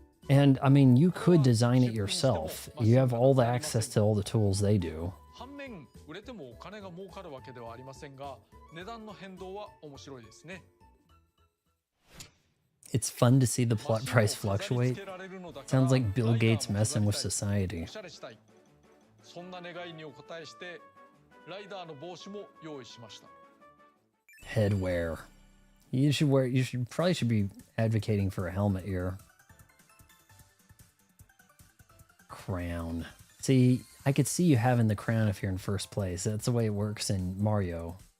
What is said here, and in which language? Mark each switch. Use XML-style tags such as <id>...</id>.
<en>And I mean, you could design it yourself. You have all the access to all the tools they do.</en> <ja>反面、売れてもお金が儲かるわけではありませんが、値段の変動は面白いですね。</ja> <en>It's fun to see the plot price fluctuate. Sounds like Bill Gates messing with society.</en> <ja>そんな願いにお応えして、ライダーの帽子も用意しました。</ja> <en>Headwear. You should probably should be advocating for a helmet here. Crown. See, I could see you having the crown if you're in first place. That's the way it works in Mario.</en>